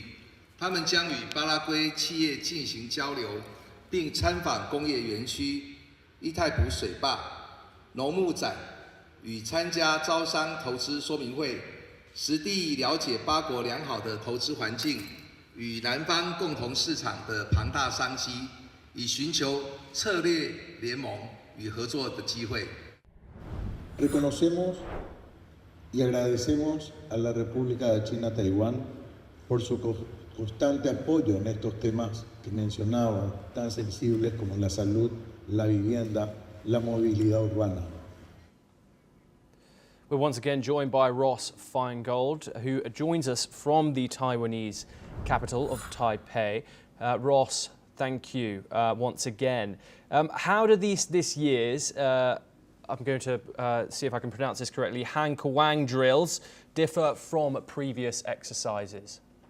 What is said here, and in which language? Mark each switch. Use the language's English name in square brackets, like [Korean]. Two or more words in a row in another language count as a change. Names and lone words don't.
[Chinese] 他们将与巴拉圭企业进行交流，并参访工业园区、伊泰普水坝、农牧展、 与参加招商投资说明会，实地了解八国良好的投资环境与南方共同市场的庞大商机，以寻求策略联盟与合作的机会。 [Spanish] Reconocemos y agradecemos a la República de China Taiwán por su constante apoyo en estos temas que mencionaba, tan sensibles como la salud, la vivienda, la movilidad urbana. [English] We're once again joined by Ross Feingold, who joins us from the Taiwanese capital of Taipei. Ross, thank you once again. How do this year's, I'm going to see if I can pronounce this correctly, Han Kawang drills differ from previous exercises?